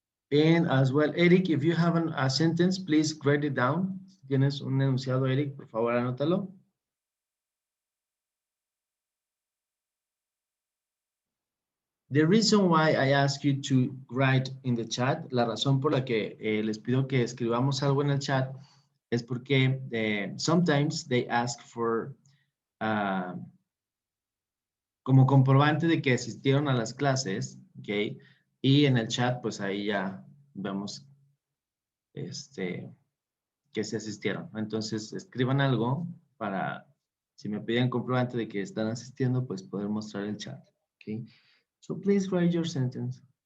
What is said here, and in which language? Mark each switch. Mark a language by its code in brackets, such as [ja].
[en] And as well, Eric, if you have a sentence, please write it down. [es] Si tienes un enunciado, Eric, por favor, anótalo. [en] The reason why I ask you to write in the chat, [es] la razón por la que les pido que escribamos algo en el chat es porque [en] sometimes they ask for [es] como comprobante de que asistieron a las clases, ¿ok? Y en el chat, pues ahí ya vemos que se asistieron. Entonces, escriban algo para, si me piden comprobante de que están asistiendo, pues poder mostrar el chat, ¿ok? [en] So please write your sentence.